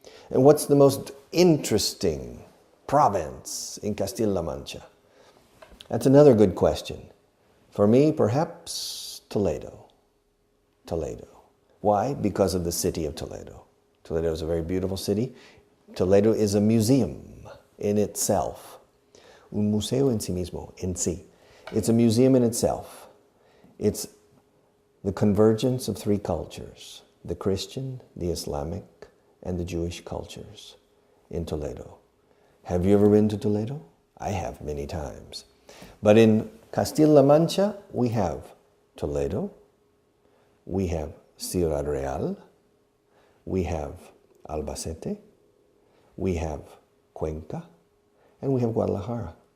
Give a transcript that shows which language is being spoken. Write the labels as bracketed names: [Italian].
[English] And what's the most interesting province in Castilla-La Mancha? That's another good question. For me, perhaps Toledo. Toledo. Why? Because of the city of Toledo. Toledo is a very beautiful city. Toledo is a museum in itself. [Spanish] Un museo en sí mismo, en sí. [English] It's a museum in itself. It's the convergence of 3 cultures, the Christian, the Islamic, and the Jewish cultures in Toledo. Have you ever been to Toledo? I have many times. But in Castilla-La Mancha, we have Toledo, we have Ciudad Real, we have Albacete, we have Cuenca, and we have Guadalajara.